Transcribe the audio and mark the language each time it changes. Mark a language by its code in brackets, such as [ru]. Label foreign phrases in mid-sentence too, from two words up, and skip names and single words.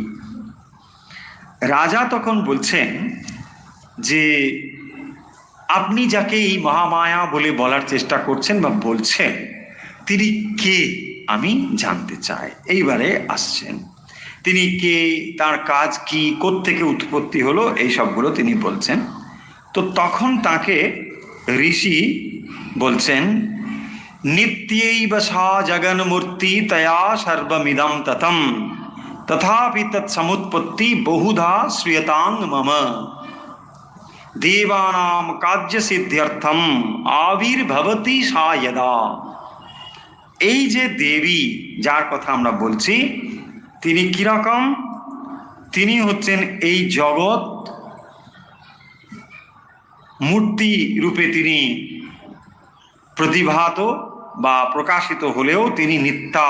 [bn] রাজা তখন বলছেন যে আপনি যাকে এই মহামায়া বলে বলার চেষ্টা করছেন বা বলছেন, তিনি কে আমি জানতে চাই। এইবারে আসছেন তিনি কে, তার কাজ কি, কোত্থেকে উৎপত্তি হলো, এই সবগুলো তিনি বলছেন। তো তখন তাকে ঋষি বলছেন [sa] নিত্যৈব সা জগন্মূর্তি তয়া সর্বমিদম ততম তথাপি তৎসমুৎপত্তি বহুধা শ্রীয়তাং মম দেবানাম কার্য সিদ্ধ্যর্থম আবির্ভবতি সা যদা। [bn] এই যে দেবী যার কথা আমরা বলছি, তিনি কিরকম? তিনি হচ্ছেন এই জগৎ মূর্তি রূপে তিনি প্রতিভাত বা প্রকাশিত হলেও তিনি নিত্যা।